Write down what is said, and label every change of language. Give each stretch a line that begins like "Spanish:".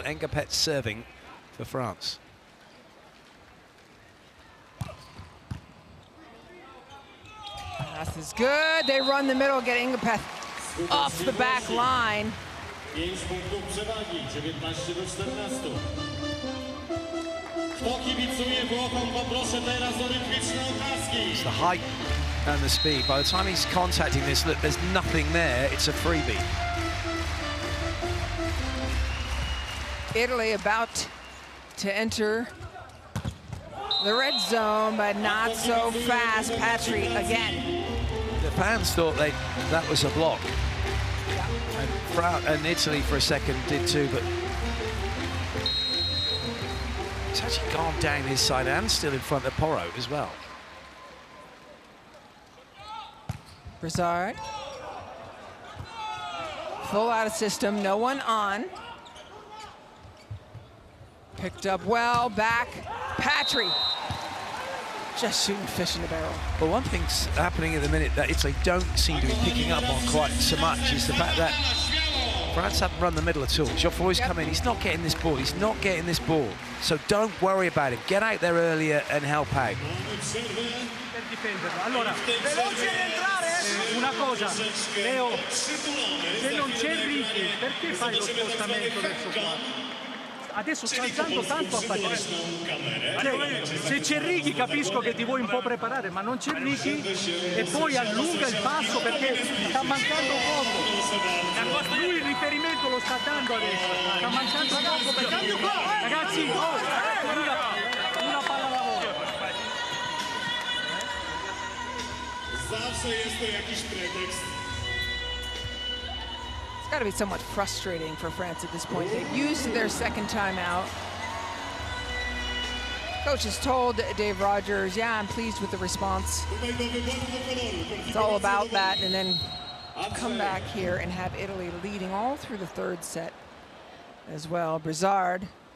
English: Engapet's serving for France. Pass is good. They run the middle, get Engapeth off the back line.
Polish: 5 punktów przewagi, 19-14. Kto kibicuje Włochom, poproszę teraz o rytmiczne oklaski.
English: It's the height and the speed. By the time he's contacting this, look, there's nothing there. It's a freebie. Italy about to enter the red zone, but not so fast. Patry again. The fans thought that was a block. And Italy for a second did too, but it's actually gone down his side and still in front of Porro as well. Brizard. Full out of system, no one on. Picked up well, back. Patry. Just shooting fish in the barrel. But one thing's happening at the minute that Italy don't seem to be picking up on quite so much is the fact that France haven't run the middle at all. Geoffroy's come in, he's not getting this ball, he's not getting this ball. So don't worry about him, get out there earlier and help out.
Italian: Allora, veloce ad entrare, una cosa, Leo, se non c'è Ricky, perché fai lo spostamento verso qua? Adesso sta alzando tanto a Patry. Se c'è Ricky capisco che ti vuoi un po' preparare, ma non c'è Ricky e poi allunga il passo perché sta mancando poco. Lui il riferimento lo sta dando adesso, sta mancando poco perché... Ragazzi, una palla alla volta.
Polish: Zawsze jest to jakiś pretekst.
English: It's got to be somewhat frustrating for France at this point. They've used their second timeout. Coach has told Dave Rogers, yeah, I'm pleased with the response. It's all about that, and then come back here and have Italy leading all through the third set as well. Brizard.